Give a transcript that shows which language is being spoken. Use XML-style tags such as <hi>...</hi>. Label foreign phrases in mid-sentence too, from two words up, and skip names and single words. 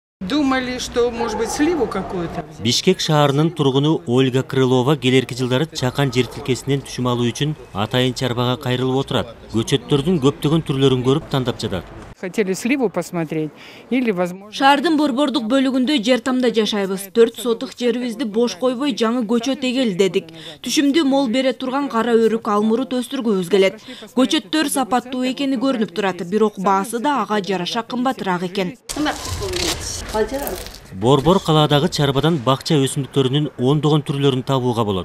<ru>Думали, что, может быть, сливу какую-то.</ru> <ky>Бишкек шаарынын тургуну Ольга Крылова келерки жылдары чакан жер тилкесинен түшүм алуу үчүн атайын чарбага кайрылып отурат. Көчөттөрдүн көптөгөн түрлөрүн көрүп тандап жатат.</ky> <ru>Хотели сливу посмотреть или, возможно...</ru> <ky>Шаардын борбордук бөлүгүндө жер тамда жашайбыз. 4 сотук жерибизди бош койбой жаңы көчөт эгели дедик. Түшүмдү мол бере турган кара өрүк алмурут өстүргүбүз келет. Көчөттөр сапаттуу экени көрүнүп турат, бирок баасы да ага жараша кымбатыраак экен. Борбор калаадагы чарбадан бакча өсүмдүктөрүнүн ондогон түрлөрүн табууга болот.</ky>